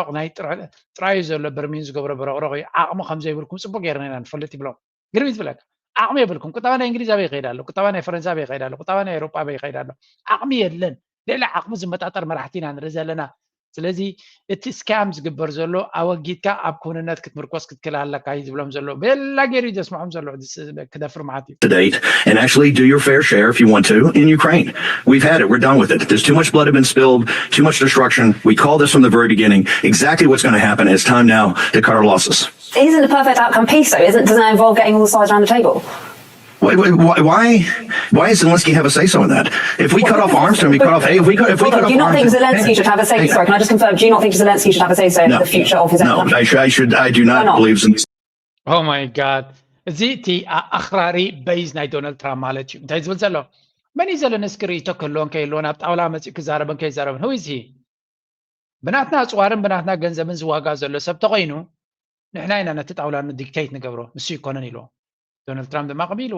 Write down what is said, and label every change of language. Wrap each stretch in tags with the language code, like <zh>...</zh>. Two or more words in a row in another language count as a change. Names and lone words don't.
<ti>ናይ ጥራዩ ዘሎ በርሚን ዝገብሮ በረቕረቕ እዩ ዓቕሚ ከም ዘይብልኩም ፅቡቅ ጌርና ኢና ንፈልጥ ይብሎም ግርም ይትብለካ ዓቕሚ የብልኩም ቁጠባ ናይ እንግሊዝ ኣበይ ይኸይድ ኣሎ ቁጠባ ናይ ፈረንሳ ኣበይ ይኸይድ ኣሎ ቁጠባ ናይ ኤውሮጳ ኣበይ ይኸይድ ኣሎ ዓቕሚ የለን ሌላ ዓቕሚ ዝመጣጠር መራሕቲ ኢና ንርኢ ዘለና ስለዚ እቲ ስካም ዝግበር ዘሎ ኣወጊድካ ኣብ ኩንነት ክትምርኮስ ክትክእል ኣለካ እዩ ዝብሎም ዘሎ በላ ገይሩ እዩ ዘስምዖም ዘሎ ክደፍር መዓት እዩ</ti> <en>to date and actually do your fair share if you want to in Ukraine. We've had it. We're done with it. There's too much blood has been spilled, too much destruction. We called this from the very beginning. Exactly what's going to happen. It's time now to cut our losses. Isn't the perfect outcome peace, though? Doesn't that involve getting all the sides around the table? Why does Zelensky have a say-so in that? If we cut off arms to him, we cut off. Hey, if we cut off arms. Do you not think Zelensky should have a say? Sorry, can I just confirm? Do you not think Zelensky should have a say-so in the future of his own country? No, I do not believe Zelensky. Oh my God.</en> <ti>እዚ እቲ ኣኽራሪ በይዝ ናይ ዶናልድ ትራምፕ ማለት እዩ እንታይ ዝብል ዘሎ መን እዩ ዘለንስኪ ርእይቶ ክህልዎን ከይህልዎን ኣብ ጣውላ መፂኡ ክዛረበን ከይዛረበን ህው እዚ ብናትና ኣፅዋርን ብናትና ገንዘብን ዝዋጋ ዘሎ ሰብ ተኮይኑ ንሕና ኢና ነቲ ጣውላ ዲክቴት ንገብሮ ንሱ ይኮነን ኢልዎ ዶናልድ ትራምፕ ድማ ቀቢልዎ</ti>